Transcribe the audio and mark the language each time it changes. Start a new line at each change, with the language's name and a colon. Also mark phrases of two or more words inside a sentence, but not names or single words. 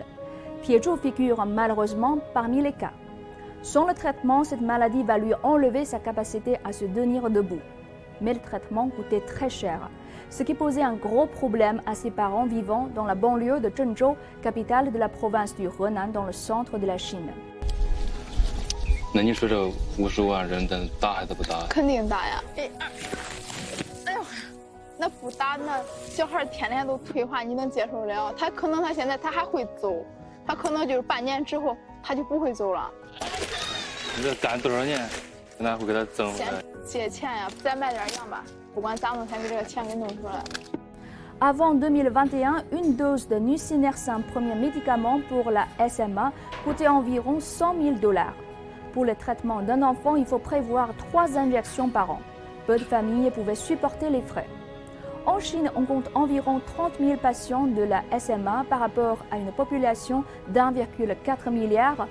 French: Piezhou figure malheureusement parmi les cas. Sans le traitement, cette maladie va lui enlever sa capacité à se tenir debout. Mais le traitement coûtait très cher, ce qui posait un gros problème à ses parents vivant dans la banlieue de Zhengzhou, capitale de la province du Henan dans le centre de la Chine.
Chinese: 那你说这50万人的大还是不大？肯定大呀！哎呦，那不大，那小孩天天都退化，你能接受了？他可能现在还会走，他可能就是半年之后他就不会走了。你这干多少年，咱会给他挣回来？借钱呀，再买点药吧，不管咋弄，先给这个钱给弄出来。
French: Avant 2021, une dose de nusinersen, premier médicament pour la SMA, coûtait environ $100,000. Pour le traitement d'un enfant, il faut prévoir 3 injections par an. Peu de familles pouvaient supporter les frais. En Chine, on compte environ 30 000 patients de la SMA par rapport à une population d'1,4 milliard.